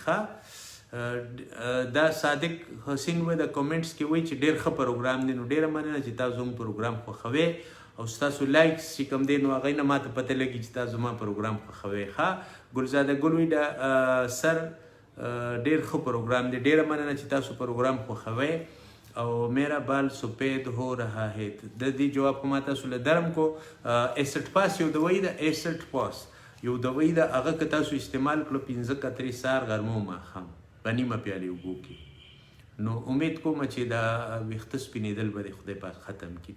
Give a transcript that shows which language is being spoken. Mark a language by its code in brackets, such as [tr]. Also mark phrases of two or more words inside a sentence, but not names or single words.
[ps] ښه دا صادق حسین وایي د کمنټس کې وایي چې ډېر ښه پروګرام دی، نو ډېره مننه چې تاسو زموږ پروګرام خوښوئ او ستاسو لایکس چې کوم دی نو هغې نه ماته پته لګي چې تاسو زما پروګرام خوښوئ. ښه ګلزاده ګل وایي د سر ډېر ښه پروګرام دی، ډېره مننه چې تاسو پروګرام خوښوئ او [ur] میرا بال سفید ہو رہا ہے. [ps] د دې جواب په ما تاسو له درم کو. ایسټ پاس یو دوايي ده، ایسټ پاس یو دوايي ده، هغه که تاسو استعمال کړو 15 قطرې سهار غرمه او ماښام په نیمه پیالې اوبو کې، نو امید کوم چې دا ویښته سپینېدل به د خدای پاک ختم کړي.